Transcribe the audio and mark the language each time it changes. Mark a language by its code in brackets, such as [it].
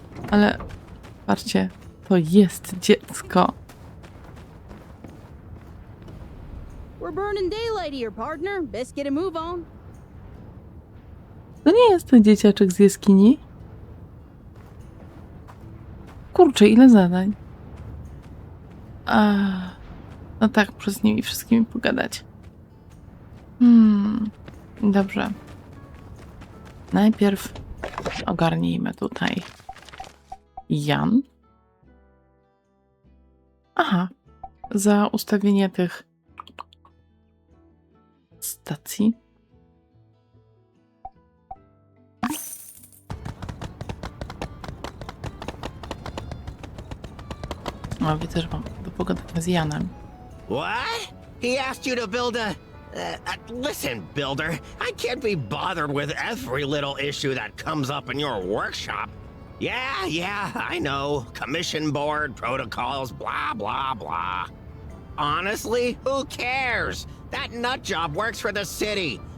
[pl] Ale patrzcie, To jest dziecko. [en] We're burning daylight here, partner. Best get a move on. [pl] To nie jest ten dzieciaczek z jaskini? Kurczę, ile zadań. No tak, muszę z nimi wszystkimi pogadać. Dobrze. Najpierw ogarnijmy tutaj Jan. Aha. Za ustawienie tych stacji. O, widzę, że mam do pogadania z Janem. [en] What? He asked you to build a... listen, Builder, I can't be bothered with every little issue that comes up in your workshop. Yeah, I know. Commission board, protocols, blah, blah, blah. Honestly, who cares? That nut job works for the city.